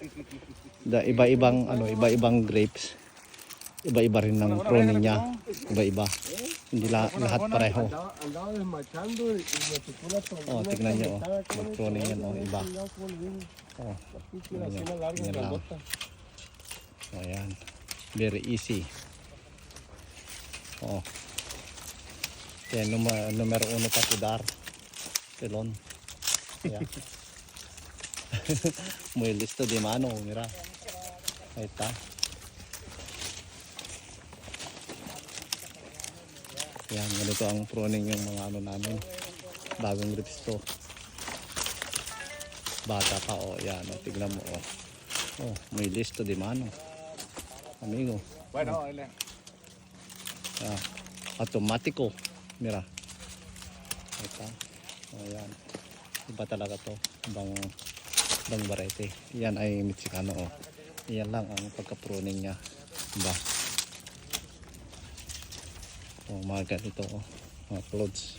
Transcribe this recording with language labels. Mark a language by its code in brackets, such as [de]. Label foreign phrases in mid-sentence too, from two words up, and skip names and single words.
[tl] Iba-ibang grapes. Iba-iba rin ng pruning niya. Iba-iba. Hindi lahat pareho. Tignan niyo. Mag-pruning yan. Iba. Yan lang. Ayan. [en] Very easy. [tl] Yan, numero 1 pa si Dar. Pelon. Ayan. [es] Muy listo de mano. Mira. Ahí está. [tl] Yan, ganito ang pruning yung mga namin. Bagong grapes to. Bata pa, yan, tignan mo, may [es] listo di mano. Amigo. Bueno, Automatiko. Mira. [tl] Ito. Yan. Iba talaga to. Ibang variety. Yan ay Mexicano, Yan lang ang pagka-pruning niya. Diba? Mga ganito, mga clothes.